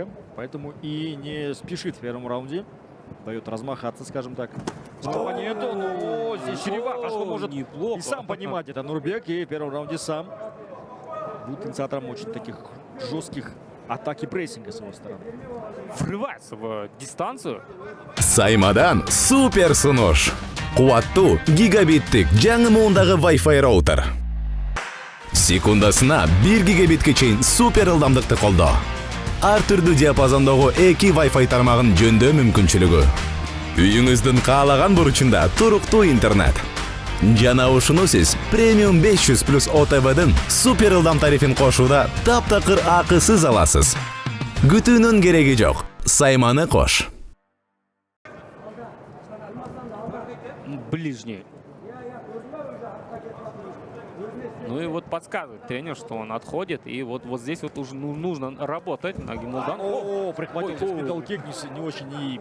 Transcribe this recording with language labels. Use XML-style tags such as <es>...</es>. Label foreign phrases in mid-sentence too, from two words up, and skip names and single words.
<ru>Поэтому и не спешит в первом раунде. Дает размахаться, скажем так. Нету, но здесь чревато, что может неплохо. И сам понимать это Нурбек. И в первом раунде сам будет инициатором очень таких жестких атак и прессинга с его стороны. Врывается в дистанцию.</ru> <ky>Саймадан супер сунуш. Қуаттуу гигабиттик жаңы муындагы Wi-Fi роутер. Секундасына 1 гигабитке чейин супер ылдамдыкты колдоо. Ар түрдүү диапазондогу 2 Wi-Fi тармагын жөндөө мүмкүнчүлүгү. Үйүңүздүн каалаган бурчунда туруктуу интернет. Жана ушуну сиз премиум 500 плюс ОТВдын супер ылдам тарифин кошууда таптакыр акысыз аласыз. Күтүүнүн кереги жок. Сайманы кош.</ky> <ru>Ближний. Ну и вот подсказывает тренер, что он отходит. И вот здесь вот уже нужно работать. Нагимулдан. О, прихватил здесь мидл-кик. Не очень и</ru>